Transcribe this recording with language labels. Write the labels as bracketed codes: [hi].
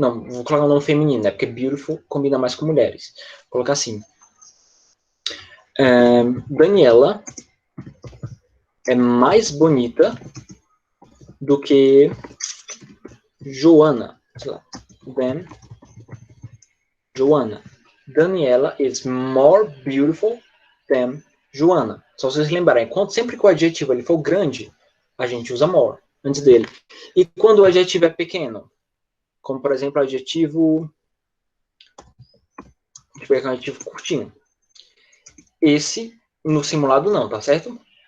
[pt] Não, vou colocar um nome feminino, né? Porque beautiful combina mais com mulheres. Vou colocar assim. Daniela é mais bonita do que Joana. [en] Than Joana. Daniela is more beautiful than Joana. [pt] Só vocês lembrarem, sempre que o adjetivo ele for grande, a gente usa more antes dele. E quando o adjetivo é pequeno, como por exemplo o adjetivo... Deixa eu pegar um adjetivo curtinho. Esse, no simulado não, tá certo?